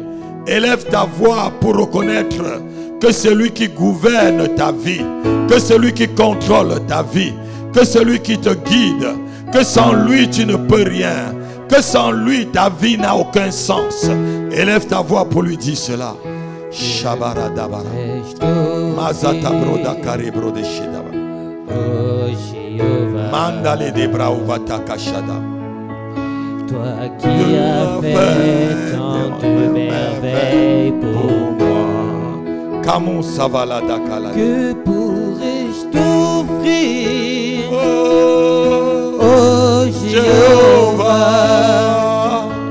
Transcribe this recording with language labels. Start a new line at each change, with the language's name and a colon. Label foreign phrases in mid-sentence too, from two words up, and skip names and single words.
French: Élève ta voix pour reconnaître que celui qui gouverne ta vie, que celui qui contrôle ta vie, que celui qui te guide, que sans lui tu ne peux rien, que sans lui ta vie n'a aucun sens. Élève ta voix pour lui dire cela. Shabara dabara. Mazata broda kare brode shedaba. Mandale de brauvata kashada. Toi qui as fait tant de merveilles pour moi, que pourrais-je t'offrir, oh Jéhovah?